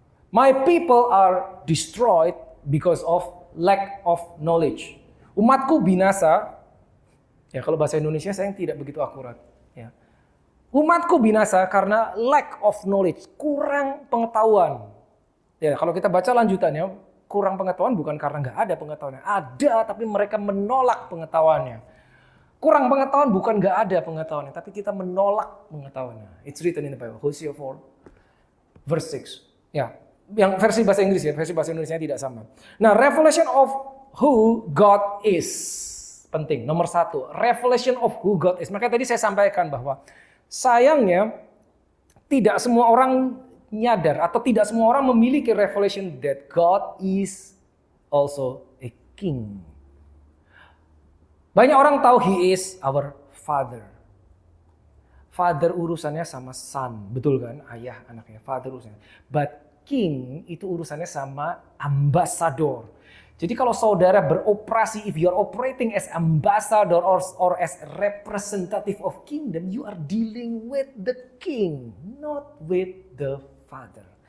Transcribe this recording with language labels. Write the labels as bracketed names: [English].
[English] My people are destroyed because of lack of knowledge. [Indonesian] Umatku binasa. Ya, kalau bahasa Indonesia saya tidak begitu akurat. Ya. Umatku binasa karena [English] lack of knowledge, [Indonesian] kurang pengetahuan. Ya, kalau kita baca lanjutannya, kurang pengetahuan bukan karena nggak ada pengetahuannya. Ada, tapi mereka menolak pengetahuannya. Kurang pengetahuan bukan nggak ada pengetahuannya, tapi kita menolak pengetahuannya. [English] It's written in the Bible, Hosea 4, verse 6. [Indonesian] Ya, yang versi bahasa Inggris ya, versi bahasa Indonesia tidak sama. Nah, [English] revelation of who God is. [Indonesian] Penting, nomor 1, [English] revelation of who God is. [Indonesian] Makanya tadi saya sampaikan bahwa sayangnya tidak semua orang nyadar atau tidak semua orang memiliki [English] revelation that God is also a king. [Indonesian] Banyak orang tahu [English] He is our Father. [Indonesian] Father urusannya sama son, betul kan? Ayah anaknya, Father urusannya. But King itu urusannya sama ambassador. Jadi kalau saudara beroperasi, [English] if you are operating as ambassador or as representative of kingdom, you are dealing with the king, not with the father.